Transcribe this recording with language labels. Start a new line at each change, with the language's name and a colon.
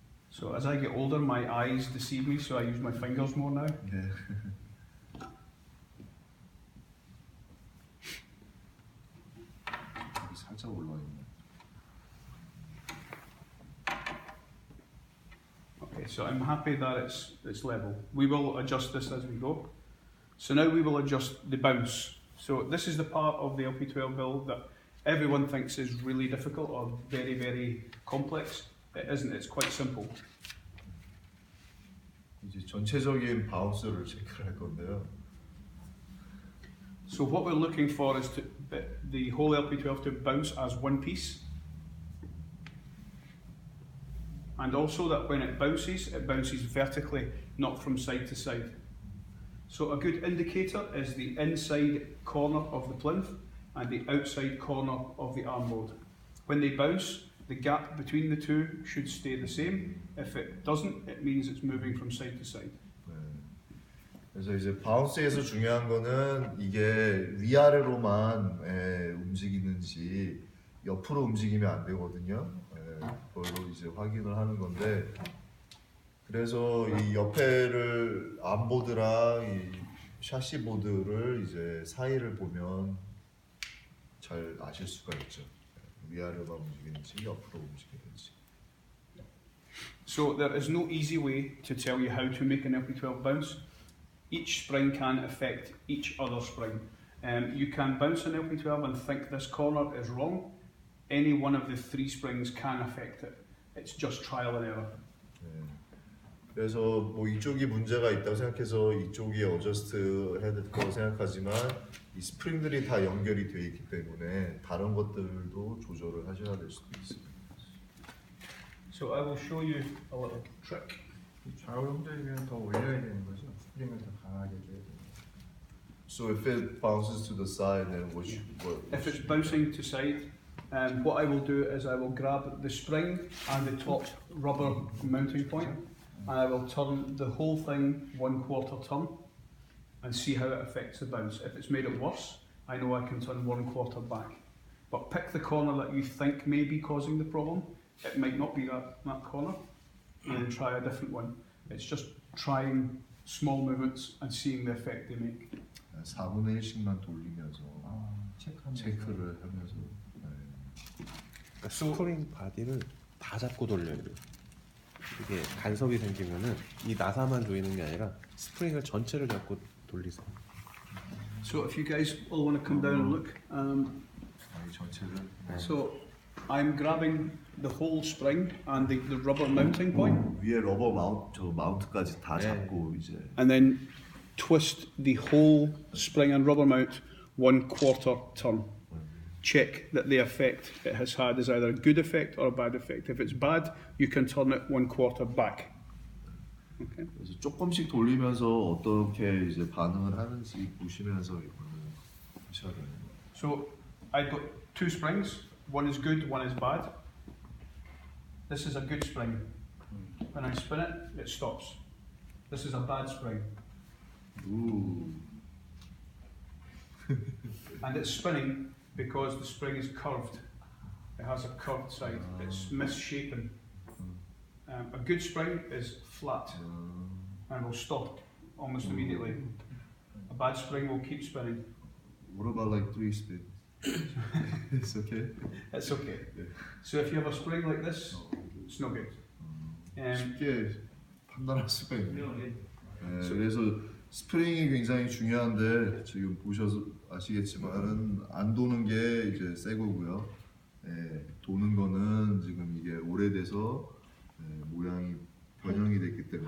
English: So as I get older, my eyes deceive me, so I use my fingers more now.
Korean: 네. 살짝 올라와 있네.
English: Okay, so I'm happy that it's level. We will adjust this as we go. So now we will adjust the bounce. So this is the part of the LP12 build that everyone thinks is really difficult or very, very complex. It isn't, it's quite simple.
Korean: 이제 전체적인 바운스를 체크를 할 건데요.
English: So what we're looking for is the whole LP12 to bounce as one piece. And also that when it bounces vertically, not from side to side. So a good indicator is the inside corner of the plinth and the outside corner of the arm mold. When they bounce, the gap between the two should stay the same. If it doesn't, it means it's moving from side to side.
Korean: 그래서 이제 바운스에서 중요한 거는 이게 위아래로만 움직이는지 옆으로 움직이면 안 되거든요. 그걸로 이제 확인을 하는 건데, 그래서 이 옆에를 암보드랑 이 샤시 보드를 이제 사이를 보면 잘 아실 수가 있죠. 위아래만 움직이는지 옆으로 움직이는지.
English: So there is no easy way to tell you how to make an LP12 bounce. Each spring can affect each other spring. You can bounce an LP12 and think this corner is wrong. Any one of the three springs can affect it. It's just trial and error. 그래서 뭐 이쪽이 문제가 있다고 생각해서 이쪽이 어저스트 해야 될 거라고 생각하지만 이 스프링들이 다 연결이 돼 있기 때문에 다른 것들도 조절을 하셔야 될 수도 있습니다. So I will show you a little trick.
Korean: 좌우 형제면 더 올려야 되는 거죠? 스프링을 더 강하게 줘야 되는 거죠?
English: So if it bounces to the side, then what? If it's bouncing to side, what I will do is I will grab the spring and the top rubber mounting point, and I will turn the whole thing 1/4 turn and see how it affects the bounce. If it's made it worse, I know I can turn 1/4 back. But pick the corner that you think may be causing the problem. It might not be that corner, and then try a different one. It's just trying small movements and seeing the effect they make.
Korean: 4분의 1씩만 돌리면서 체크를 하면서. 그러니까 스프링 바디를 다 잡고 돌려야 돼요. 이게 간섭이 생기면은 이 나사만 조이는 게 아니라 스프링을 전체를 잡고 돌리세요.
English: So if you guys all want to come down and look,
Korean: 전체를.
English: so I'm grabbing the whole spring and the rubber mounting point,
Korean: 위에 러버 마운트까지 다 잡고 이제.
English: and then twist the whole spring and rubber mount 1/4 turn. Check that the effect it has had is either a good effect or a bad effect. If it's bad, you can turn it 1/4 back. Okay.
Korean: 그래서 조금씩 돌리면서 어떻게 이제 반응을 하는지 보시면서 이거는 하셔야 돼요.
English: So I've got two springs. One is good, one is bad. This is a good spring. When I spin it, it stops. This is a bad spring. Ooh. And it's spinning because the spring is curved. It has a curved side. It's misshapen. A good spring is flat and will stop almost immediately. A bad spring will keep spinning. What about like 3 spins? It's okay. It's okay. So if you have a spring like this, it's no good.
Korean: 쉽게 판단할 수가 있네요. 그래서 스프링이 굉장히 중요한데 지금 보셔서 아시겠지만은 안 도는 게 이제 새 거고요. 도는 거는 지금 이게 오래돼서 모양이 변형이 됐기 때문에